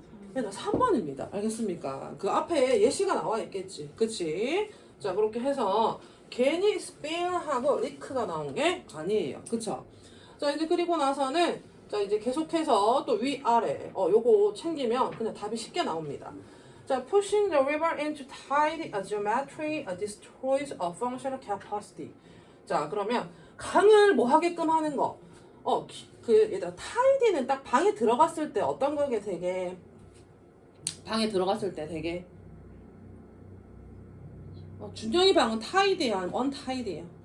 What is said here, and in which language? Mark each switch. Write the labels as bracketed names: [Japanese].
[Korean] 얘들아 3번입니다. 알겠습니까? 그 앞에 예시가 나와 있겠지. 그치? 자 그렇게 해서 괜히 스페인하고 리크가 나온 게 아니에요. 그쵸? 자 이제 그리고 나서는 자 이제 계속해서 또 위아래 요거 챙기면 그냥 답이 쉽게 나옵니다. [English] 자 pushing the river into tide geometry destroys a functional capacity. [Korean] 자 그러면 강을 뭐 하게끔 하는 거. 그 얘들아 타이디는 딱 방에 들어갔을 때 어떤 거게 되게 방에 들어갔을 때 되게 준영이 방은 타이디야 아니면 언타이디야?